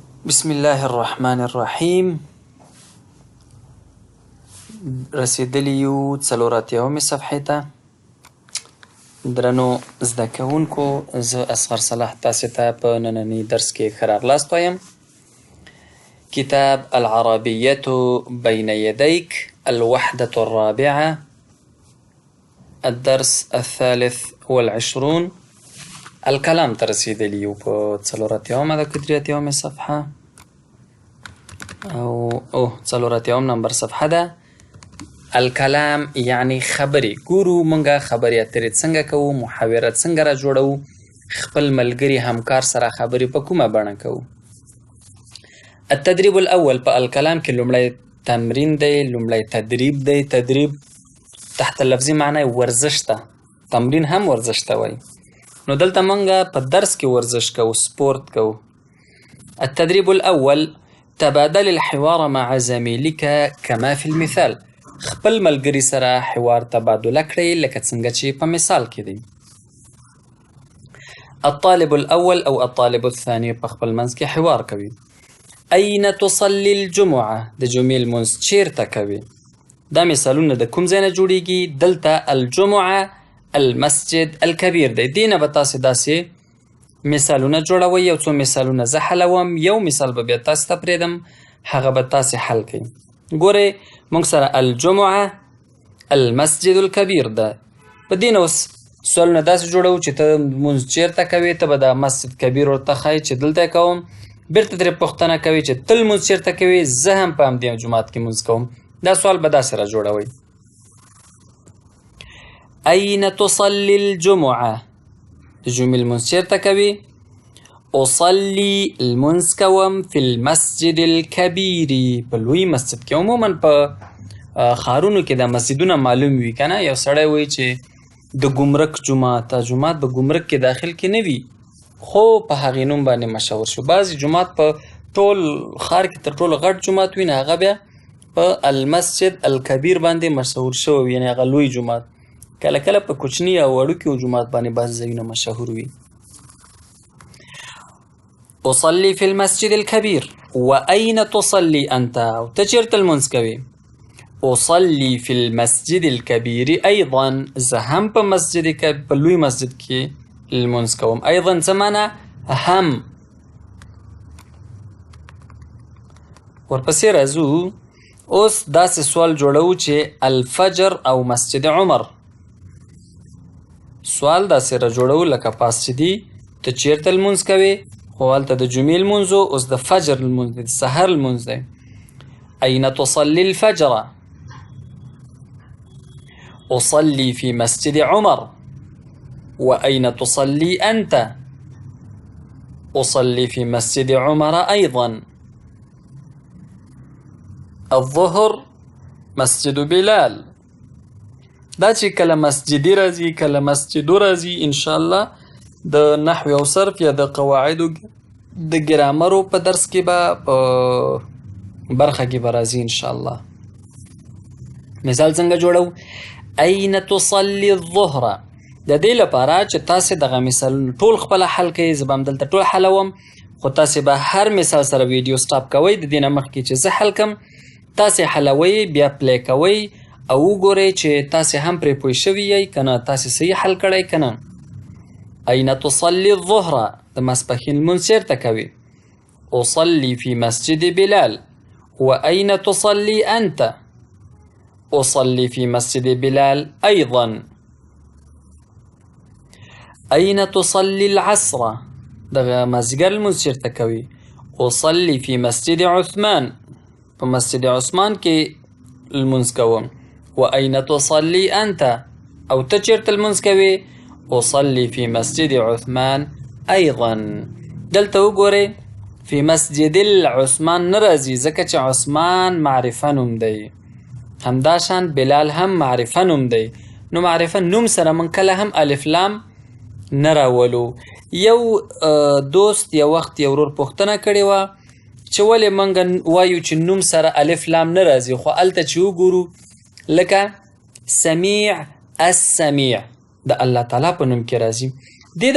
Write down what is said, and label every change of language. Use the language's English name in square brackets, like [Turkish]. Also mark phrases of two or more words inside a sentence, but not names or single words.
[Arabic] بسم الله الرحمن الرحیم. [Pashto] رسیدلی یو 4 صفحې ته. درنو زده کوونکو، زه اصغر صلاح تاسې ته په ننني درس کې ښه راغلاست وایم. [Arabic] کتاب العربیة بین یدیک الوحدة الرابعة الدرس 23 الکلام [Pashto] ته رسیدلی یو په 4 صفحه او 4 نمبر صفحه ده. الکلام یعنی خبرې. ګورو مونږه خبرې اترې څنګه کوو، محاورات څنګه را جوړوو، خپل ملګري همکار سره خبرې په کومه بڼه کوو. [Arabic] التدریب الاول [Pashto] په الکلام کې لومړی تمرین دی، لومړی تدریب دی. تدریب تحت لفظي معنی ورزش ته، تمرین هم ورزش ته وایي. نو دلته مونږه په درس کې ورزش کوو، سپورت کوو. [Arabic] التدريب الأول تبادل الحوار مع زميلك كما في المثال. [Pashto] خپل ملګري سره حوار تبادله کړئ لکه څنګه چې په مثال کې دی. [Arabic] الطالب الأول أو الطالب الثاني [Pashto] په خپل منځ کې حوار کوي. [Arabic] أين تصلي الجمعة؟ [Pashto] د جمعې لمونځ چیرته کوي؟ دا مثالونه د کوم ځای نه جوړیږي؟ دلته [Arabic] الجمعه المسجد الكبير [Pashto] دی. دینه به تاسې داسې مثالونه جوړوئ. یو څو مثالونه زه حلوم، یو مثال به بیا تاسې ته پرېږدم، هغه به تاسې حل کړئ. ګورئ موږ سره [Arabic] الجمعه المسجد الكبير [Pashto] ده. په دې نه اوس سوالونه داسې جوړوو چې ته لمونځ چېرته کوې، ته به د [Arabic] مسجد کبیر [Pashto] ورته ښایې چې دلته یې کوم. بېرته ترې پوښتنه کوي چې ته لمونځ چېرته کوې؟ زه هم په همدې جومات کې لمونځ کوم. دا سوال به داسې را جوړوئ. [Arabic] أين تصلي الجمعة؟ [Pashto] د جمعې لمونځ چېرته کوي؟ أصلي لمونځ کوم [Arabic] في المسجد الكبير، [Pashto] په لوی مسجد کې. عموما په ښارونو کې دا مسجدونه معلوم وي که نه. یو سړی وایي چې د ګمرک جومات، جومات په ګمرک کې داخل کې نه وي خو په هغې نوم باندې مشهور شو. بعضې جومات په ټول ښار کې تر ټولو غټ جومات وي، نه هغه بیا په [Arabic] المسجد الکبیر [Pashto] باندې مشهور شوی وي، یعنې هغه لوی جومات. کله کله په کوچني او وړوکي جومات باندې بعضې ځایونه مشهور وي. [Arabic] أصلي في المسجد الكبير. وأين تصلي أنت؟ [Pashto] او ته چېرته لمونځ کوې؟ [Arabic] أصلي في المسجد الكبير أيضا. [Pashto] زه هم په په لوی مسجد کې لمونځ کوم. أيضا څه معنی؟ هم. ورپسې راځو. اوس داسې سوال جوړوو چې الفجر او مسجد عمر. سوال داسې را جوړوو لکه پاس چې دي ته چېرته لمونځ کوې؟ خو هلته د جمعې لمونځ و، اوس د فجر لمونځ دی، د سحر لمونځ دی. [Arabic] أين تصلي الفجر؟ أصلي في مسجد عمر. وأين تصلي أنت؟ أصلي في مسجد عمر أيضا. الظهر مسجد بلال. [Pashto] دا چې کله مسجدي راځي کله مسجدو راځي، انشاءالله د نحو او صرف یا د قواعدو د ګرامرو په درس کې به په برخه کې به راځي انشاءالله. مثال څنګه جوړو؟ [Arabic] أين تصلي الظهر. [Pashto] د دې لپاره چې تاسې دغه مثالونه ټول خپله حل کوئ، زه به همدلته ټول حلوم، خو تاسې به هر مثال سره [English] video stop [Pashto] کوئ. د دې نه مخکې چې زه حل کړم تاسې حلوئ، بیا پلی کوئ او وګورئ چې تاسې هم پرې پوه شوي یئ که نه، تاسې صحیح حل کړی که نه. [Arabic] أين تصلي الظهر؟ [Pashto] د ماسپښین لمونځ چېرته کوي؟ [Arabic] أصلي في مسجد بلال. وأين تصلي أنت؟ أصلي في مسجد بلال أيضا. أين تصلي العصر؟ [Pashto] دغه مازدیګر لمونځ چېرته کوي؟ [Arabic] أصلي في مسجد عثمان. [Pashto] په مسجد عثمان کې لمونځ کوم. [Arabic] وأين تصلي أنت؟ [Pashto] او ته چېرته لمونځ کوې؟ [Arabic] أصلي في مسجد عثمان أيضا. [Pashto] دلته وګورئ [Arabic] في مسجد العثمان [Pashto] نه راځي ځکه چې عثمان معرفه نوم دی، همداشان بلال هم معرفه نوم دی. نو معرفه نوم سره من کله هم الف لام نه راولو. یو دوست یو وخت یو ورور پوښتنه کړې وه چې ولې موږ وایو چې نوم سره الف لام نه راځي، خو هلته چې وګورو لکه سمیع السمیع د الله تعالی په نوم کې راځي.